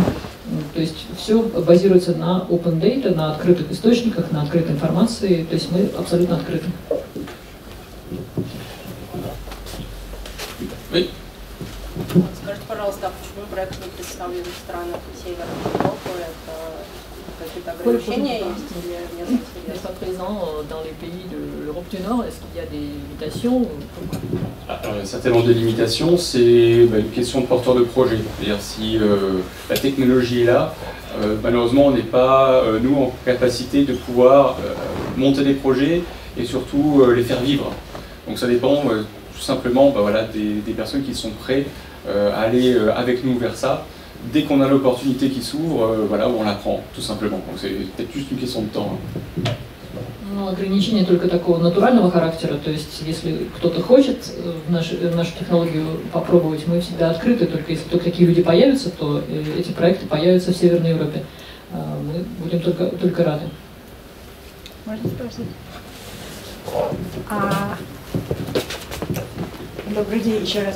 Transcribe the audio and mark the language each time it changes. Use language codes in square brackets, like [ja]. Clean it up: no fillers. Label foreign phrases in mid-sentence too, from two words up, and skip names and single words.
[ru] То есть все базируется на [en] open data, [ru] на открытых источниках, на открытой информации. То есть мы абсолютно открыты. Скажите, пожалуйста, почему проект не представлен в странах Северной Европы? Это какие-то ограничения есть или нет интереса? [fr] N'est pas présent dans les pays de l'Europe du Nord. Est-ce qu'il y a des limitations? Alors, il y a certainement des limitations. C'est une question de porteur de projet. C'est-à-dire si la technologie est là, malheureusement, on n'est pas, nous, en capacité de pouvoir monter des projets et surtout les faire vivre. Donc ça dépend tout simplement des personnes qui sont prêtes à aller avec nous vers ça. Dès qu'on a l'opportunité qui s'ouvre, on la prend, tout simplement. Donc c'est peut-être juste une question de temps. [ru] Но ограничения только такого натурального характера, то есть если кто-то хочет нашу технологию попробовать, мы всегда открыты, только если только такие люди появятся, то эти проекты появятся в Северной Европе. Мы будем только рады. Можно спросить? Добрый день еще раз.